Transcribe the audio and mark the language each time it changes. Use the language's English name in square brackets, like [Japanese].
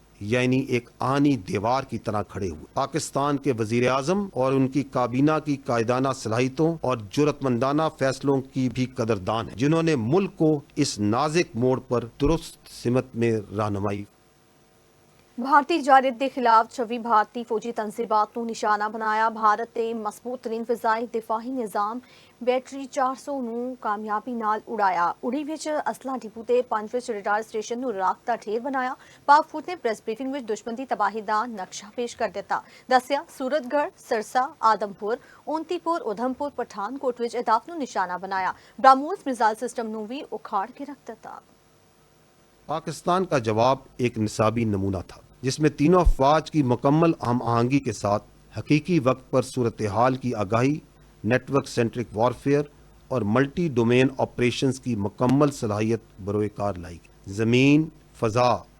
[Urdu] یعنی ایک آہنی دیوار کی طرح کھڑے ہوئے۔ پاکستان کے وزیر اعظم اور ان کی کابینہ کی قائدانہ صلاحیتوں اور جرأت مندانہ فیصلوں کی بھی قدردان ہیں جنہوں نے ملک کو اس نازک موڑ پر درست سمت میں رہنمائی۔ بھارتی جارحیت کے خلاف 26 بھارتی فوجی تنصیبات کو نشانہ بنایا۔ بھارت نے مضبوط ترین فضائی دفاعی نظام بیٹری 400 [Punjabi] ਨੂੰ ਕਾਮਯਾਬੀ ਨਾਲ ਉਡਾਇਆ। ਉੜੀ ਵਿੱਚ ਅਸਲਾ ਡਿਪੂ ਤੇ 5 ਵਿੱਚ ਰਡਾਰ ਸਟੇਸ਼ਨ ਨੂੰ ਰਾਖ ਦਾ ਢੇਰ ਬਣਾਇਆ। ਪਾਕ ਫੌਜ ਨੇ ਪ੍ਰੈਸ ਬਰੀਫਿੰਗ ਵਿੱਚ ਦੁਸ਼ਮਣ ਦੀ ਤਬਾਹੀ ਦਾ ਨਕਸ਼ਾ ਪੇਸ਼ ਕਰ ਦਿੱਤਾ। ਦੱਸਿਆ ਸੂਰਤਗੜ੍ਹ, ਸਰਸਾ, ਆਦਮਪੁਰ, ਓਂਤੀਪੁਰ, ਉਧਮਪੁਰ, ਪਠਾਨਕੋਟ ਵਿੱਚ ਅਹਿਦਾਫ ਨੂੰ ਨਿਸ਼ਾਨਾ ਬਣਾਇਆ। ਬ੍ਰਹਮੋਸ ਮਿਜ਼ਾਈਲ ਸਿਸਟਮ ਨੂੰ ਵੀ ਉਖਾੜ کے رکھ ਦਿੱਤਾ۔ [Urdu] پاکستان کا جواب ایک نصابی نمونہ تھا جس میں تینوں افواج کی مکمل ہم آہنگی کے ساتھ حقیقی وقت پر صورتحال کی آگاہی، نیٹ ورک سینٹرک وارفیئر اور ملٹی ڈومین آپریشنز کی مکمل صلاحیت بروئے کار لائی گئی۔ زمین، فضا،